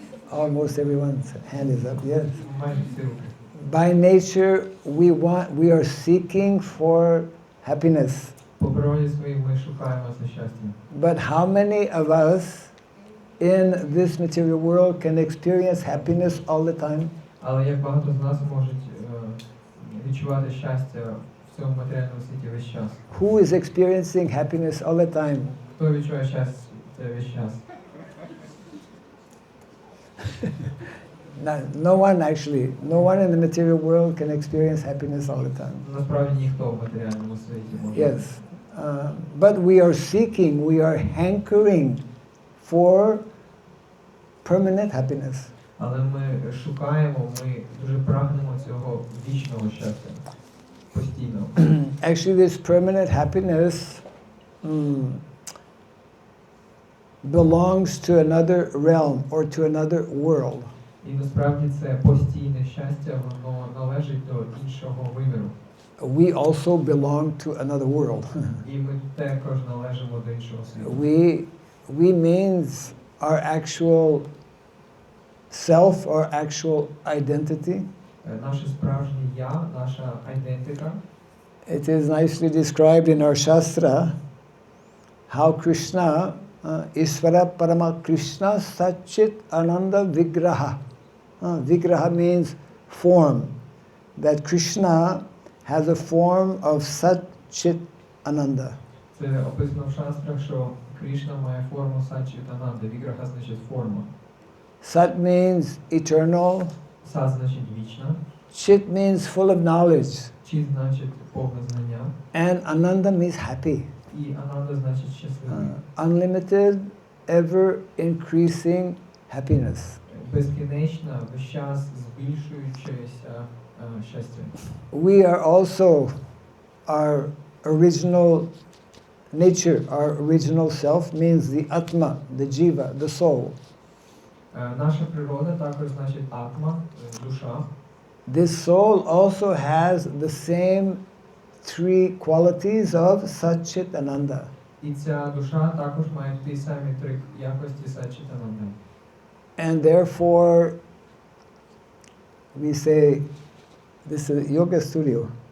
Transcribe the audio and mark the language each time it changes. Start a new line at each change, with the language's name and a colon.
English: Almost everyone's hand is up, yes.
Ukrainian: Майже всі руки.
English: By nature, we are seeking for happiness.
Ukrainian: По природі своїй ми шукаємо це щастя.
English: But how many of us in this material world can experience happiness all the time?
Ukrainian: Але як багато з нас можуть відчувати щастя в цьому матеріальному світі весь час?
English: Who is experiencing happiness all the time?
Ukrainian: Хто відчуває щастя весь час?
English: No one actually. No one in the material world can experience happiness all the time.
Ukrainian: Насправді ніхто в матеріальному світі може.
English: Yes. But we are seeking, we are hankering for permanent happiness.
Ukrainian: Але ми шукаємо, ми дуже прагнемо цього вічного щастя. Постійно.
English: Actually, this permanent happiness belongs to another realm or to another world.
Ukrainian: І насправді це постійне щастя, воно належить до іншого виміру.
English: We also belong to another world.
Ukrainian: І ми також належимо до іншого світу.
English: We means our actual self, our actual identity.
Ukrainian: Наше справжнє я, наша ідентика.
English: It is nicely described in our Shastra how Krishna,
Sanskrit: Isvara Parama Krishna Satchit Ananda Vigraha.
English: Vigraha means form. That Krishna has a form of Satchit Ananda.
Ukrainian: Це описано в шастрах, що Кришна має форму Саччит Ананди. Віграха значить форма.
English: Sat means eternal.
Ukrainian: Сат значить вічна.
English: Chit means full of knowledge.
Ukrainian: Чит значить повне знання.
English: And Ananda means happy.
Ukrainian: І Ананда значить щасливий.
English: Unlimited, ever increasing happiness.
Ukrainian: Безкінечна, весь час збільшуючися щастя.
English: We are also our original nature, our original self means the Atma, the Jiva, the soul.
Ukrainian: Наша природа також значить атма, душа.
English: This soul also has the same three qualities of Satchit Ananda.
Ukrainian: І ця душа також має ті самі три якості Саччит Ананди.
English: And therefore, we say, this is yoga studio.